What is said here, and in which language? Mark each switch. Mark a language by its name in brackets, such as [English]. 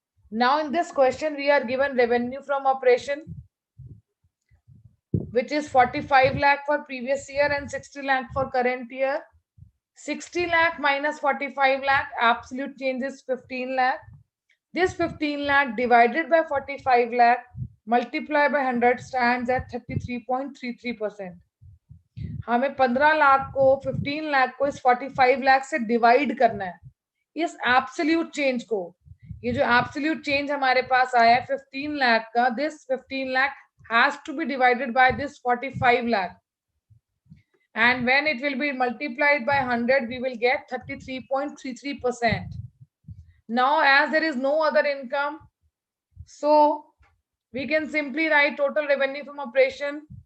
[English] Now in this question, we are given revenue from operation, which is 45 lakh for previous year and 60 lakh for current year. 60 lakh minus 45 lakh, absolute change is 15 lakh. This 15 lakh divided by 45 lakh multiply by 100 stands at 33.33%. [Hindi] हमें 15 लाख को 15 लाख को इस 45 लाख से divide करना है, इस absolute change को. ये जो एब्सोल्यूट चेंज हमारे पास आया है 15 लाख का, [English] This 15 lakh has to be divided by this 45 lakh, and when it will be multiplied by 100, we will get 33.33%. Now as there is no other income, so we can simply write total revenue from operation.